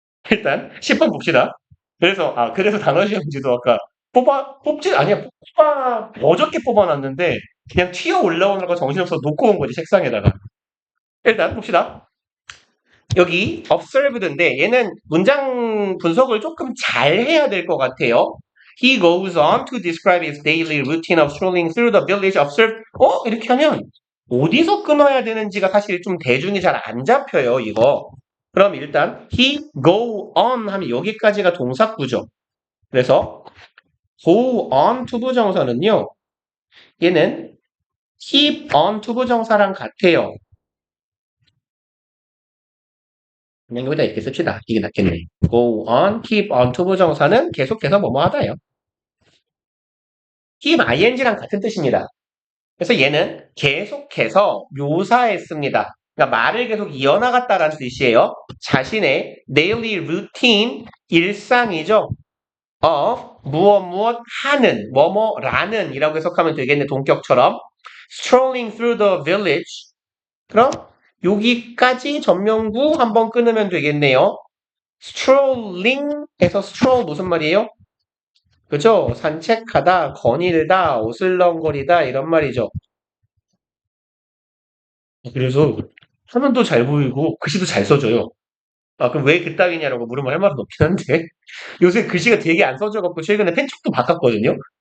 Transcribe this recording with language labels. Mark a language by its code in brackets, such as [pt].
[ko] 일단 10번 봅시다. 그래서 단어 시험지도 아까 아니야, 어저께 뽑아놨는데, 그냥 튀어 올라오는 거 정신없어서 놓고 온 거지, 책상에다가. 일단 봅시다. 여기 observed인데, 얘는 문장 분석을 조금 잘 해야 될 것 같아요. [en] He goes on to describe his daily routine of strolling through the village observed. [ko] 이렇게 하면, 어디서 끊어야 되는지가 사실 좀 대중이 잘 안 잡혀요, 이거. 그럼 일단 [en] he go on [ko] 하면 여기까지가 동사구죠. 그래서 go on 투부정사는요. 얘는 keep on 투부정사랑 같아요. 그냥 여기다 이렇게 씁시다. 이게 낫겠네. go on, keep on 투부정사는 계속해서 뭐뭐 하다요. keep ing랑 같은 뜻입니다. 그래서 얘는 계속해서 묘사했습니다. 그러니까 말을 계속 이어나갔다라는 뜻이에요. 자신의 daily routine, 일상이죠. 무엇 하는, 뭐뭐라는 이라고 해석하면 되겠네, 동격처럼. [en] strolling through the village. [ko] 그럼 여기까지 전명구 한번 끊으면 되겠네요. strolling에서 stroll 무슨 말이에요? 그죠? 산책하다, 거닐다, 오슬렁거리다 이런 말이죠. 그래서 화면도 잘 보이고 글씨도 잘 써져요. 그럼 왜 그따위냐라고 물으면 할 말은 없긴 한데 요새 글씨가 되게 안 써져갖고 최근에 펜촉도 바꿨거든요.